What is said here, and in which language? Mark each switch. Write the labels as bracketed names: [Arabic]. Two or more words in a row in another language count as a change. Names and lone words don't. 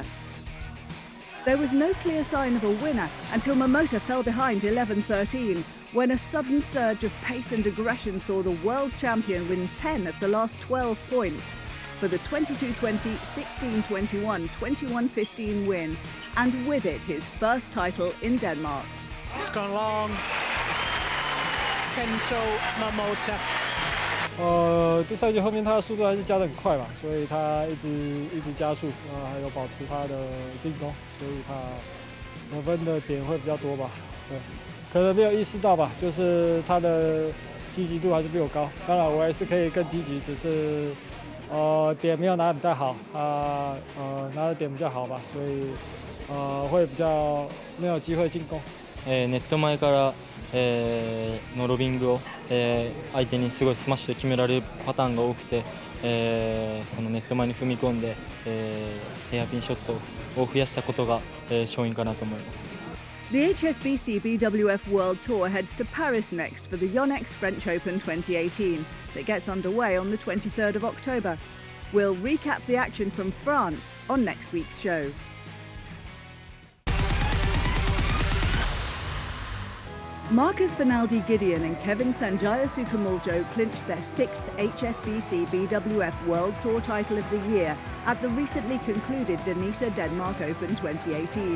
[English] There was no clear sign of a winner until Momota fell behind 11-13, when a sudden surge of pace and aggression saw the world champion win 10 of the last 12 points for the 22-20, 16-21, 21-15 win, and with it his first title in Denmark. It's gone long. Kento Momota. [Chinese] 这赛季后面他的速度还是加得很快嘛，所以他一直加速，还有保持他的进攻，所以他得分的点会比较多吧。对，可能没有意识到吧，就是他的积极度还是比我高。当然我还是可以更积极，只是点没有拿得比较好，他拿的点比较好吧，所以会比较没有机会进攻。 [Japanese] ネット前からのロビングを相手にすごいスマッシュで決められるパターンが多くて、そのネット前に踏み込んでヘアピンショットを増やしたことが勝因かなと思います。 [English] The HSBC BWF World Tour heads to Paris next for the Yonex French Open 2018 that gets underway on the 23rd of October. We'll recap the action from France on next week's show. Marcus Finaldi Gideon and Kevin Sanjaya Sukamuljo clinched their 6th HSBC BWF World Tour title of the year at the recently concluded Danisa Denmark Open 2018.